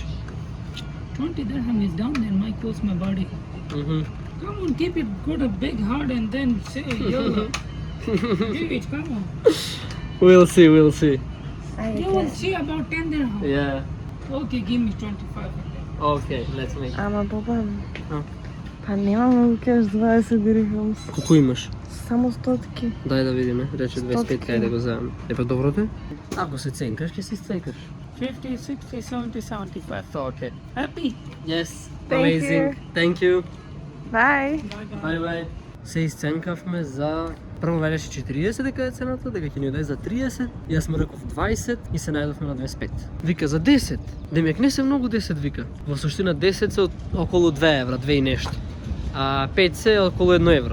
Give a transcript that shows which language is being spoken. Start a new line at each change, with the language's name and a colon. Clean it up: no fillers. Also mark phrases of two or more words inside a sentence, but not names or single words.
English: 20 dirham is down there, might cost my body. Mhm. Come on, keep it good, a big heart, and then say, yo, give it, come on. We'll see, we'll see.
Macedonian: Айде,
English: You will see about 10 dirham. Yeah. Okay, give me 25. Okay, let's make it.
Macedonian: Ама Бобан. А? Па нема да кажеш 20 дирхам. Колко имаш? Само стотки. Дай да видиме. Рече 25, Стотки. кај да го вземем. Епа добро те? Ако се ценкаш, ќе се ценкаш. 50, 60, 70, 75.
English: Okay. Happy? Yes. Thank Amazing. you. Thank you. Бай. Bye bye.
Macedonian: Се изценкавме за... Прво велеше 40 дека е цената, дека ќе ни даде за 30, и јас му реков 20 и се најдовме на 25. Вика за 10. Демек не се многу 10 вика. Во суштина 10 се околу 2 евра, 2 и нешто. А 5 се околу 1 евро.